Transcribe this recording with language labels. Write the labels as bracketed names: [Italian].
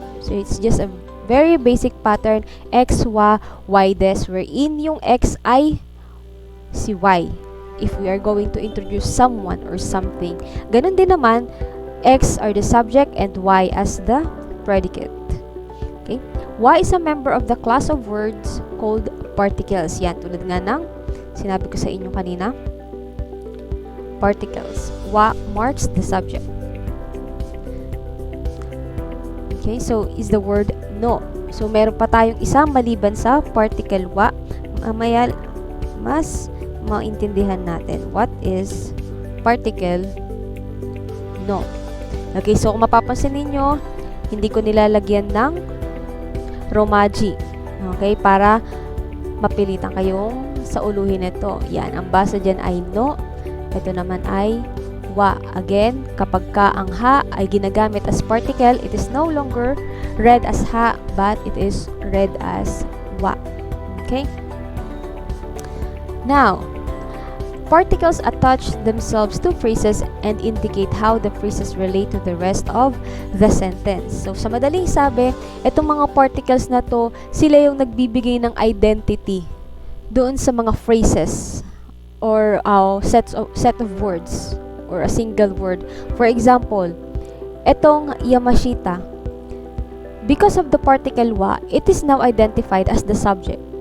[English] So it's just a very basic pattern, X, Y des, wherein [Filipino] yung X ay si Y [English] if we are going to introduce someone or something. [Filipino] Ganun din naman, [English] X are the subject and Y as the predicate. Okay, Y is a member of the class of words called particles. [Filipino] Yan, tulad nga ng sinabi ko sa inyo kanina, particles. [English] Wa marks the subject. Okay, so is the word no. [Filipino] So meron pa tayong isang maliban sa particle wa. Mamaya mas maintindihan natin [English] what is particle no. [Filipino] Okay, so kung mapapansin ninyo, hindi ko nilalagyan ng romaji. Okay, para mapilitan kayong sa uluhin nito. Yan, ang basa dyan ay no. Ito naman ay wa. [English] Again, [Filipino] kapag ka ang ha ay ginagamit [English] as particle, it is no longer read as ha, but it is read as wa. Okay? Now, particles attach themselves to phrases and indicate how the phrases relate to the rest of the sentence. [Filipino] So, sa madaling sabi, itong mga particles na to, sila yung nagbibigay ng identity doon sa mga [English] phrases or set of words or a single word. For example, etong Yamashita, because of the particle wa, it is now identified as the subject.